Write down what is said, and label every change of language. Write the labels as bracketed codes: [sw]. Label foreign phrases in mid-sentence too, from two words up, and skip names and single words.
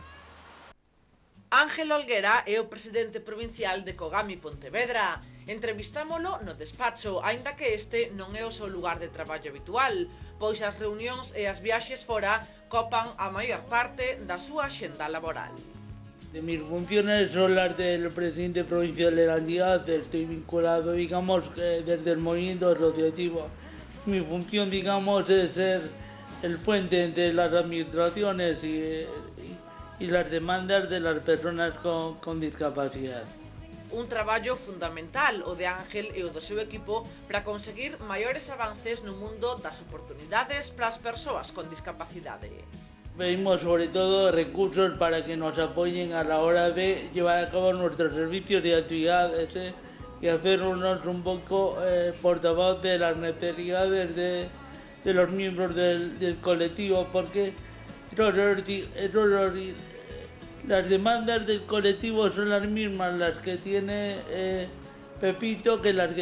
[gl] Ángel Olguera é o presidente provincial de Kogami Pontevedra. Entrevistámolo no despacho, aínda que este non é o seu lugar de traballo habitual, pois as reunións e as viaxes fora copan a maior parte da súa axenda laboral. [es] De mis funciones son las del presidente provincial de la entidad, estoy vinculado, digamos, desde el movimiento asociativo. Mi función, digamos, es ser el puente entre las administraciones y las demandas de las personas con discapacidad. [gl] Un traballo fundamental o de Ángel e o do seu equipo para conseguir maiores avances no mundo das oportunidades para as persoas con discapacidade. [es] Pedimos sobre todo recursos para que nos apoyen a la hora de llevar a cabo nuestros servicios y actividades y hacernos un poco portavoz de las necesidades de los miembros del colectivo, porque las demandas del colectivo son las mismas las que tiene Pepito que las que